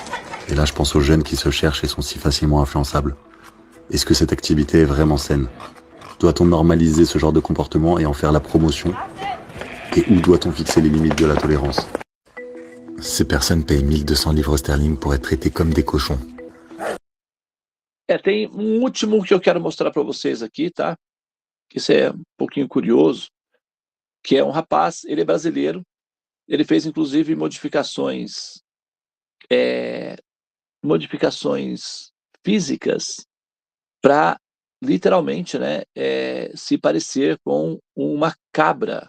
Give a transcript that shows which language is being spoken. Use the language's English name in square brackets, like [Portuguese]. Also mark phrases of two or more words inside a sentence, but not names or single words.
[French] Et là, je pense aux jeunes qui se cherchent et sont si facilement influençables. Est-ce que cette activité est vraiment saine? Doit-on normaliser ce genre de comportement et en faire la promotion? Et où doit-on fixer les limites de la tolérance? Ces personnes payent 1200 livres sterling pour être traitées comme des cochons. [Portuguese] Tem um último que eu quero mostrar para vocês aqui, tá? Isso é um pouquinho curioso, que é um rapaz, ele é brasileiro, ele fez inclusive modificações físicas para literalmente, né, se parecer com uma cabra.